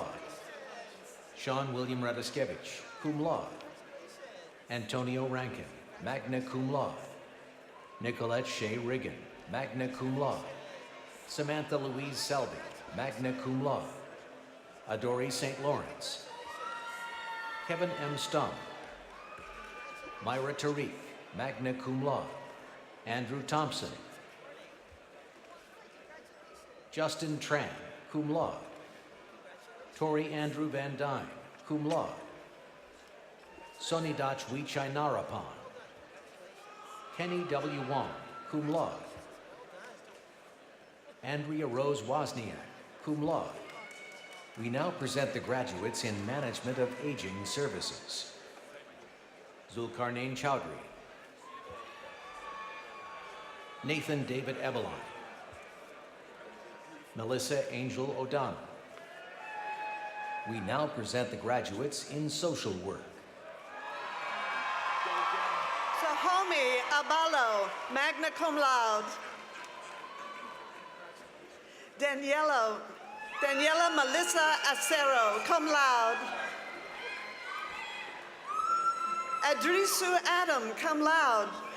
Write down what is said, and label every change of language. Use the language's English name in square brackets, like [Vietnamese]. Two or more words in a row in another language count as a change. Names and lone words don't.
[English] Sean William Radoskevich, [Latin] cum laude. [English] Antonio Rankin, [Latin] magna cum laude. [English] Nicolette Shea Riggin, [Latin] magna cum laude. [English] Samantha Louise Selby, [Latin] magna cum laude. [English] Adori St. Lawrence. Kevin M. Stum. Myra Tariq, [Latin] magna cum laude. [English] Andrew Thompson. Justin Tran, [Latin] cum laude. [English] Tori Andrew Van Dyne, [Latin] cum laude. [English] Sonny Dach Wichai Narapan. Kenny W. Wong, [Latin] cum laude. [English] Andrea Rose Wozniak, [Latin] cum laude. [English] We now present the graduates in Management of Aging Services. Zulkarnain Chowdhury. Nathan David Ebelon. Melissa Angel O'Donnell. We now present the graduates in Social Work. Sahomi Abalo, [Latin] magna cum laude. [English] Daniela Melissa Acero, [Latin] cum laude. [English] Adrisu Adam, [Latin] cum laude.